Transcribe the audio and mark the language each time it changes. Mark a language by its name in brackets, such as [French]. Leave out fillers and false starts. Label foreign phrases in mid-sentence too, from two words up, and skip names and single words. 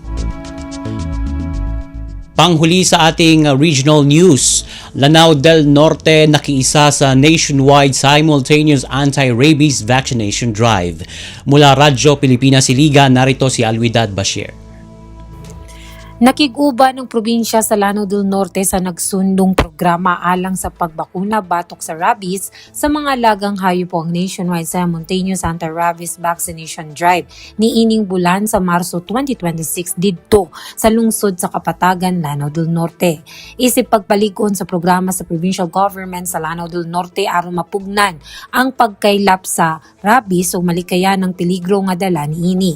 [Filipino] Panghuli sa ating [English] regional news, [Filipino] Lanao del Norte nakiisa sa [English] nationwide simultaneous anti-rabies vaccination drive. [Filipino] Mula Radyo Pilipinas Iligan, narito si Alwidad Bashir. [Cebuano] Nakiguba ng probinsya sa Lanao del Norte sa nagsundong programa alang sa pagbakuna batok sa rabies sa mga alagang hayop o ang [English] nationwide simultaneous anti-rabies vaccination drive [Cebuano] ni ining bulan sa Marso 2026 didto sa lungsod sa Kapatagan, Lanao del Norte. Isip pagpalig-on sa programa sa [English] provincial government [Cebuano] sa Lanao del Norte aron mapugnan ang pagkaylap sa rabies o malikayan ng peligro nga dala niini.